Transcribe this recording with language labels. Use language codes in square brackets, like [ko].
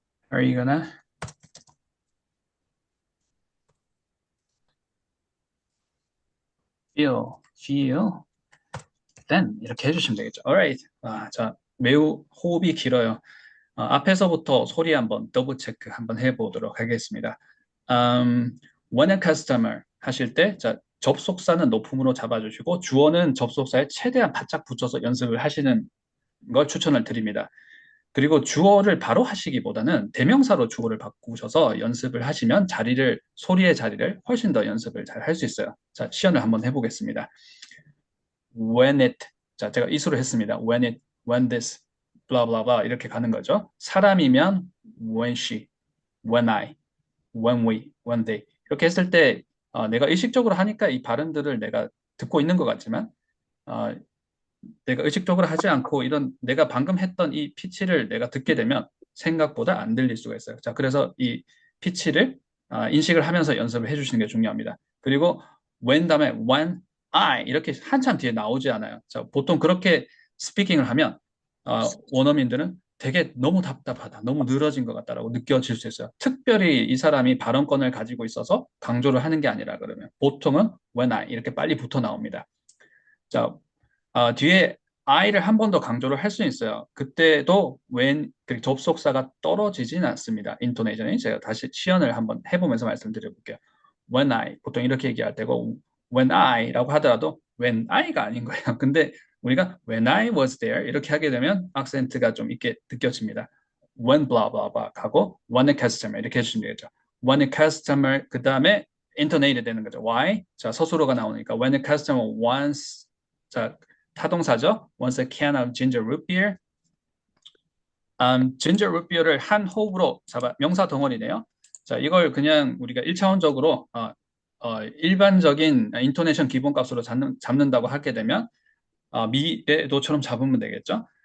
[en] How are you gonna feel then [ko] 이렇게 해주시면 되겠죠. [en] Alright. [ko] 자, 매우 호흡이 길어요. 앞에서부터 소리 한번 더블 체크 한번 해보도록 하겠습니다. [en] When a customer [ko] 하실 때 자, 접속사는 높음으로 잡아주시고 주어는 접속사에 최대한 바짝 붙여서 연습을 하시는 걸 추천을 드립니다. 그리고 주어를 바로 하시기보다는 대명사로 주어를 바꾸셔서 연습을 하시면 소리의 자리를 훨씬 더 연습을 잘 할 수 있어요. 자, 시연을 한번 해보겠습니다. [en] When it, [ko] 자, 제가 이수를 했습니다. [en] when this, blah blah blah [ko] 이렇게 가는 거죠. 사람이면 [en] when she, when I, when we, when they [ko] 이렇게 했을 때 내가 의식적으로 하니까 이 발음들을 내가 듣고 있는 것 같지만 내가 의식적으로 하지 않고 이런 내가 방금 했던 이 피치를 내가 듣게 되면 생각보다 안 들릴 수가 있어요. 자, 그래서 이 피치를 인식을 하면서 연습을 해주시는 게 중요합니다. 그리고 when 다음에 [en] when I [ko] 이렇게 한참 뒤에 나오지 않아요. 자, 보통 그렇게 스피킹을 하면 원어민들은 되게 너무 답답하다, 너무 늘어진 것 같다라고 느껴질 수 있어요. 특별히 이 사람이 발언권을 가지고 있어서 강조를 하는 게 아니라 그러면 보통은 [en] when I [ko] 이렇게 빨리 붙어 나옵니다. 자, 뒤에 I를 한 번 더 강조를 할 수 있어요. 그때도 when 그 접속사가 떨어지진 않습니다. 인토네이션이 제가 다시 시연을 한번 해보면서 말씀드려볼게요. [en] When I [ko] 보통 이렇게 얘기할 때고 when I라고 하더라도 when I가 아닌 거예요. 근데 우리가 [en] when I was there [ko] 이렇게 하게 되면 악센트가 좀 있게 느껴집니다. [en] When blah blah blah 하고 when a customer [ko] 이렇게 해주시면 되겠죠. [en] When a customer [ko] 그 다음에 [en] intonate [ko] 되는 거죠. [en] Why? [ko] 자, 서술어가 나오니까 [en] when a customer wants [ko] 자 타동사죠. [en] Wants a can of ginger root beer. [ko] ginger root beer를 한 호흡으로 잡아 명사 덩어리네요. 자, 이걸 그냥 우리가 1차원적으로 일반적인 인토네이션 기본값으로 잡는다고 하게 되면 미래도처럼 잡으면 되겠죠.